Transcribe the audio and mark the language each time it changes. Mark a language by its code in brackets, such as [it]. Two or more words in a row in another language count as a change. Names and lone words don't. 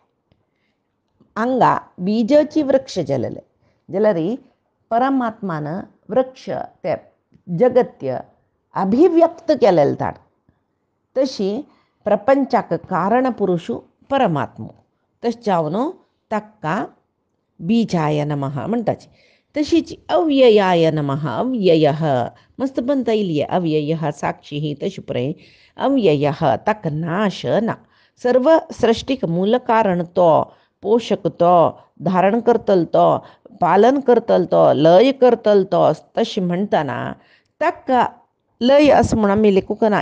[kok] हांगा बीजाची वृक्ष जालेलें जाल्यार परमात्मान वृक्ष ते जगत्य अभिव्यक्त केलेलें ताण. तशी प्रपंचाक कारण पुरुशू परमात्मो. तशें जावन ताका [sa] बीजाय नमः [kok] म्हणटाची. [sa] तशीच अव्ययाय नमः. [kok] अव्ययः मस्त बनता येयली अव्ययः साक्षी तशी पळय अव्ययः ताका नाश ना. सर्व सृश्टीक मूल कारण तो पोषक तो धारण करतलो तो पालन करतलो तो लय करतलो तो तशें म्हणटाना ताका लय असं म्हणून आमी लेखूंक ना.